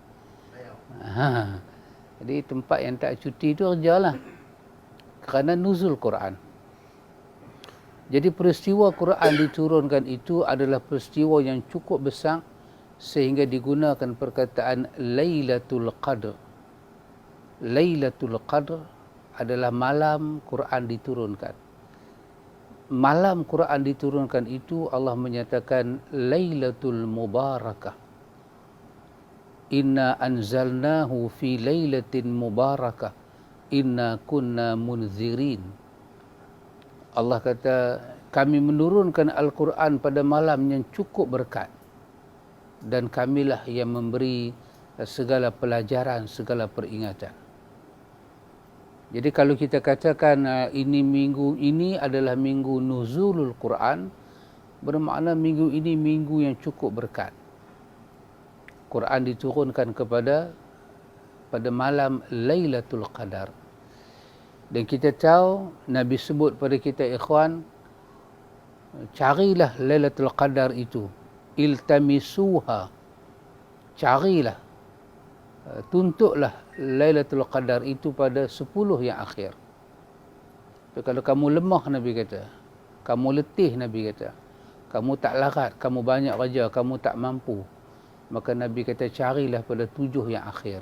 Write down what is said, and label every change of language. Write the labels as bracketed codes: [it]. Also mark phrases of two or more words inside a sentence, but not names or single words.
[ms] Jadi tempat yang tak cuti itu kerjalah. Kerana nuzul Quran. Jadi peristiwa Quran diturunkan itu adalah peristiwa yang cukup besar sehingga digunakan perkataan Lailatul Qadr. Lailatul Qadr adalah malam Quran diturunkan. Malam Quran diturunkan itu Allah menyatakan Lailatul Mubarakah. [ar] إنا أنزلناه في ليلة مباركة. إنا كنا منذرين. [ms] Allah kata, kami menurunkan Al-Quran pada malam yang cukup berkat. Dan kamilah yang memberi segala pelajaran, segala peringatan. Jadi kalau kita katakan ini minggu ini adalah minggu nuzulul Quran, bermakna minggu ini minggu yang cukup berkat. Quran diturunkan pada malam Lailatul Qadar. Dan kita tahu Nabi sebut pada kita ikhwan, carilah Lailatul Qadar itu, iltamisuha, carilah, tuntutlah Lailatul Qadar itu pada 10 yang akhir. Tapi kalau kamu lemah, Nabi kata, kamu letih, Nabi kata, kamu tak larat, kamu banyak kerja, kamu tak mampu, maka Nabi kata carilah pada 7 yang akhir.